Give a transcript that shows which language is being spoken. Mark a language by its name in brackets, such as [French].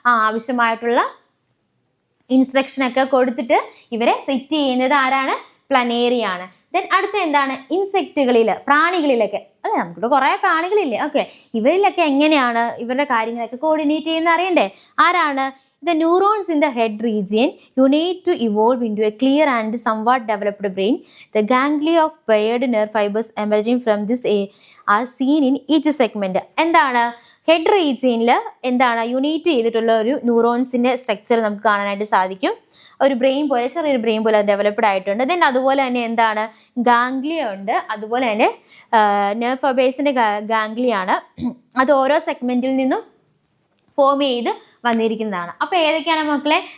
[Malayalam] ആവശ്യമായിട്ടുള്ള ഇൻസ്ട്രക്ഷൻ ഒക്കെ കൊടുത്തിട്ട് ഇവരെ സെറ്റ് ചെയ്യുന്നത് ആരാണ്? പ്ലനേറിയാണ്. ദെൻ അടുത്ത എന്താണ്? ഇൻസെക്റ്റുകളിൽ, പ്രാണികളിലൊക്കെ അല്ലെ? നമുക്കിവിടെ കുറെ പ്രാണികളില്ലേ? ഓക്കെ, ഇവരിലൊക്കെ എങ്ങനെയാണ് ഇവരുടെ കാര്യങ്ങളൊക്കെ കോർഡിനേറ്റ് ചെയ്യുന്ന അറിയണ്ടേ? ആരാണ്? [English] The neurons in the head region unite to evolve into a clear and somewhat developed brain. The ganglia of paired nerve fibers emerging from this are seen in each segment. [Malayalam] എന്താണ്? Head റീജിയനിൽ എന്താണ് unit ചെയ്തിട്ടുള്ള ഒരു ന്യൂറോൺസിൻ്റെ structure നമുക്ക് കാണാനായിട്ട് സാധിക്കും. ഒരു brain പോലെ, ചെറിയൊരു ബ്രെയിൻ പോലെ ഡെവലപ്ഡ് ആയിട്ടുണ്ട്. ദെൻ അതുപോലെ തന്നെ എന്താണ് ഗാംഗ്ലിയ ഉണ്ട്, അതുപോലെ തന്നെ നെർവ് ഫൈബേഴ്സിൻ്റെ ഗാംഗ്ലിയാണ്. അത് ഓരോ സെഗ്മെൻറ്റിൽ നിന്നും ഫോം ചെയ്ത് വന്നിരിക്കുന്നതാണ്. അപ്പോൾ ഏതൊക്കെയാണ് മക്കളെ?